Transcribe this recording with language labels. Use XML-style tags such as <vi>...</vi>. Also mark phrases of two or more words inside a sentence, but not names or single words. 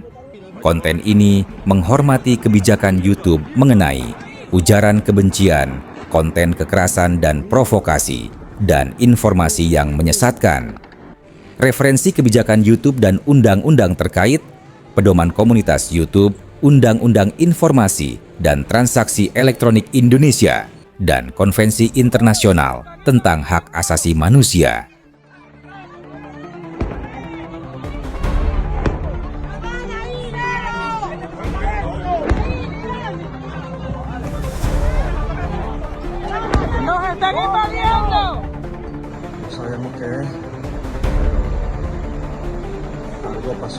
<id>Konten ini menghormati kebijakan YouTube mengenai ujaran kebencian, konten kekerasan dan provokasi, dan informasi yang menyesatkan. Referensi kebijakan YouTube dan undang-undang terkait, Pedoman Komunitas YouTube, Undang-Undang Informasi dan Transaksi Elektronik Indonesia, dan Konvensi Internasional tentang Hak Asasi Manusia.</id> <es>¡Nos están invadiendo! No sabemos qué es. Algo pasó ahí.</es>